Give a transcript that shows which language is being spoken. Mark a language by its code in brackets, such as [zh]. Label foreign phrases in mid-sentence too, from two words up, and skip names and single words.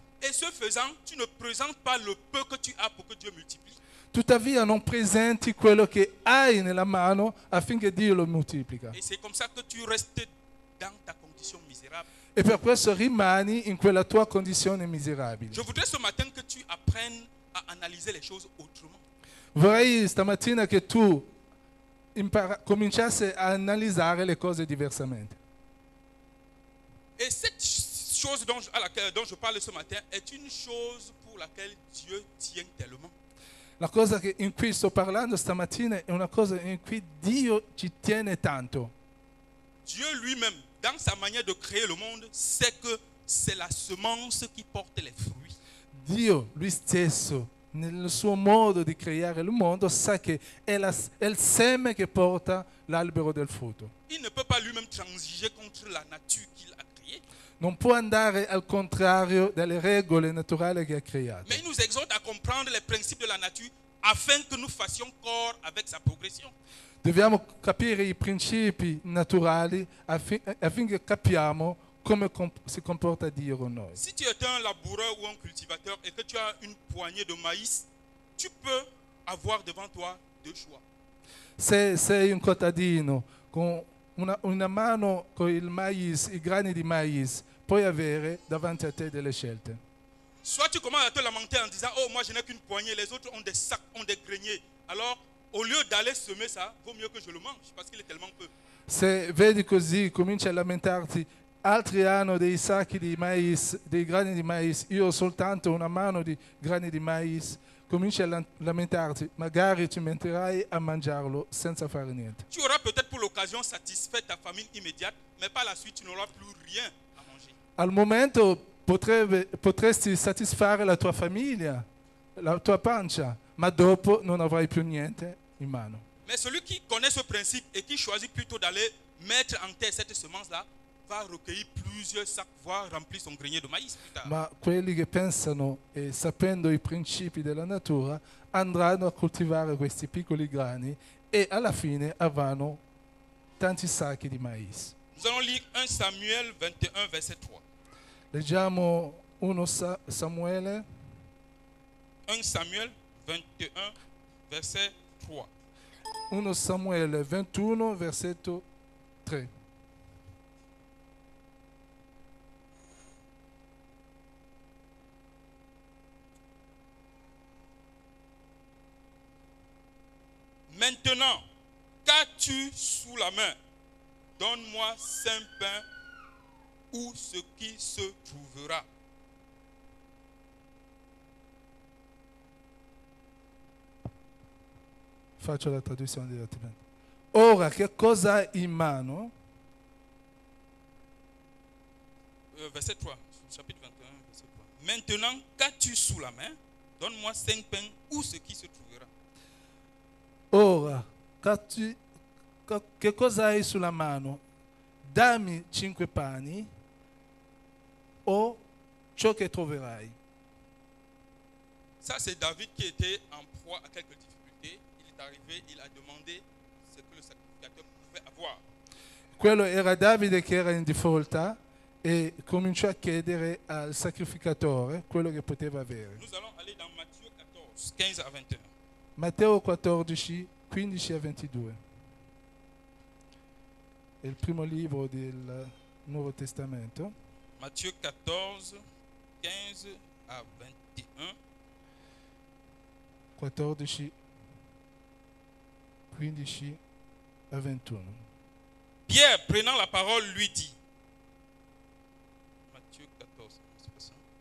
[fr] Et ce faisant, tu ne présentes pas le peu que tu as pour que Dieu multiplie. [it] Tuttavia non presenti quello che hai nella mano affinché Dio lo moltiplica. [fr] Et c'est comme ça que tu restes dans ta condition misérable. [it] E per questo rimani in quella tua condizione miserabile. [fr] Je voudrais ce matin que tu apprennes à analyser les choses autrement. [it] Vorrei stamattina che tu cominciassi a analizzare le cose diversamente. [fr] Et cette chose dont je parle ce matin est une chose pour laquelle Dieu tient tellement. [it] La cosa in cui sto parlando stamattina è una cosa in cui Dio ci tiene tanto. [fr] Dieu lui-même, dans sa manière de créer le monde, sait que c'est la semence qui porte les fruits. [it] Dio, lui stesso, nel suo modo di creare il mondo, sa che è il seme che porta l'albero del frutto. [fr] Il ne peut pas lui-même transiger contre la nature qu'il a créée. [it] Non può andare al contrario delle regole naturali che ha creato. [fr] Mais il nous exhorte à comprendre les principes de la nature afin que nous fassions corps avec sa progression. [it] Dobbiamo capire i principi naturali affinché capiamo come si comporta Dio con noi. [fr] Si tu es un laboureur ou un cultivateur et que tu as une poignée de maïs, tu peux avoir devant toi deux choix. [it] Se sei un contadino con una mano con il mais, i grani di mais, puoi avere davanti a te delle scelte. [fr] Soit tu commences à te lamenter en disant, oh moi je n'ai qu'une poignée, les autres ont des sacs, ont des greniers. Alors au lieu d'aller semer ça, vaut mieux que je le mange parce qu'il est tellement peu. [it] Se vedi così, cominci a lamentarti, altri hanno dei sacchi di mais, dei grani di mais, io ho soltanto una mano di grani di mais, cominci a lamentarti, magari ti metterai a mangiarlo senza fare niente. [fr] Tu auras peut-être pour l'occasion satisfait ta famille immédiate, mais par la suite tu n'auras plus rien à manger. [it] Al momento potresti soddisfare la tua famiglia, la tua pancia, ma dopo non avrai più niente in mano. [fr] Mais celui qui connaît ce principe et qui choisit plutôt d'aller mettre en terre cette semence-là, va recueillir plusieurs sacs, voire remplir son grenier de maïs plus tard. [it] Ma quelli che pensano e sapendo i principi della natura andranno a coltivare questi piccoli grani e alla fine avranno tanti sacchi di mais. [fr] Nous allons lire 1 Samuel 21, verset 3. [it] Leggiamo 1 Samuele. [fr] 1 Samuel 21, verset 3. [it] 1 Samuele 21, versetto 3. [fr] Maintenant, qu'as-tu sous la main? Donne-moi 5 pains ou ce qui se trouvera. [it] Faccio la traduzione direttamente. Ora, che cosa hai in mano? [fr] Verset 3, chapitre 21, verset 3. Maintenant, qu'as-tu sous la main? Donne-moi 5 pains ou ce qui se trouvera. [it] Ora, che cosa hai sulla mano? Dammi 5 pani o ciò che troverai. [fr] Ça, c'est David qui était en proie à quelques difficultés. Il est arrivé, il a demandé ce que le sacrificateur pouvait avoir. [it] Quello era Davide che era in difficoltà e cominciò a chiedere al sacrificatore quello che poteva avere. [fr] Nous allons aller dans Matthieu 14, 15 à 21. [it] Matteo 14, 15 a 22. È il primo libro del Nuovo Testamento. [fr] Matthieu 14, 15 à 21. [it] 14, 15 a 21. [fr] Pierre, prenant la parole, lui dit. Matthieu 14, c'est pas ça?